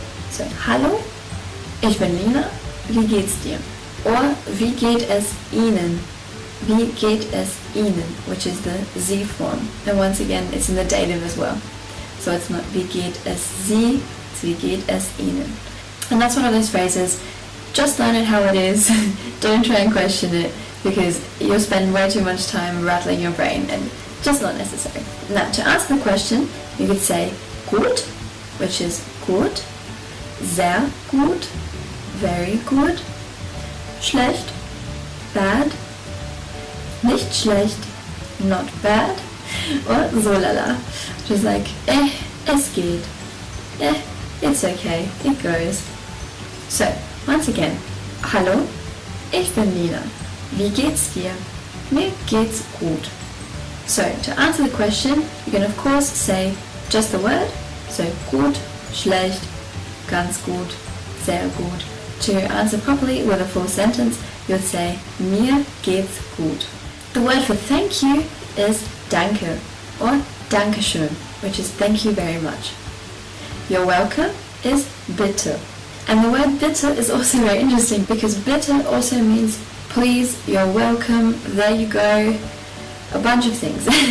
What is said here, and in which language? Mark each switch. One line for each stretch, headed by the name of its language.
German: So hallo, ich bin Lina, wie geht's dir? Or wie geht es Ihnen? Wie geht es Ihnen,
English: which is the Sie form. And once again, it's in the dative as well. So it's not
German: wie geht es Sie, it's wie geht es Ihnen.
English: And that's one of those phrases, just learn it how it is, don't try and question it, because you'll spend way too much time rattling your brain and just not necessary. Now, to answer the question, you could say gut, which is gut,
German: sehr gut,
English: very good, schlecht, bad,
German: nicht schlecht,
English: not bad, or
German: so lala,
English: which is like,
German: es geht,
English: it's okay, it goes. So, once again,
German: hallo, ich bin Lina. Wie geht's dir? Mir geht's gut.
English: So, to answer the question, you can of course say just the word.
German: So, gut, schlecht, ganz gut, sehr gut.
English: To answer properly with a full sentence, you'd say
German: mir geht's gut.
English: The word for thank you is danke or dankeschön, which is thank you very much. You're welcome is bitte. And the word bitte is also very interesting because bitte also means please, you're welcome, there you go, a bunch of things.